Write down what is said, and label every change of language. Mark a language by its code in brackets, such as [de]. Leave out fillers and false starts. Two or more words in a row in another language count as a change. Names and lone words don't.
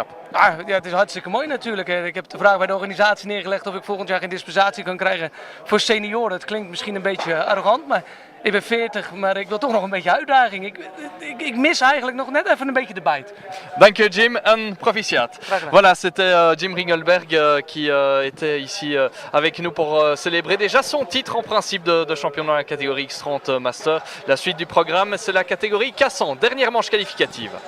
[nl] Ja, het is hartstikke mooi natuurlijk. Ik heb de vraag bij de organisatie neergelegd of ik volgend jaar geen dispensatie kan krijgen voor senioren. Het klinkt misschien een beetje arrogant, maar ik ben 40, maar ik wil toch nog een beetje uitdaging. Ik mis eigenlijk nog net even een beetje de bijt. Dank je Jim en proficiat. [fr] Voilà, c'était Jim Ringelberg qui était ici avec nous pour célébrer déjà son titre en principe de champion dans la catégorie X30 Master. La suite du programme, c'est la catégorie K100, dernière manche qualificative.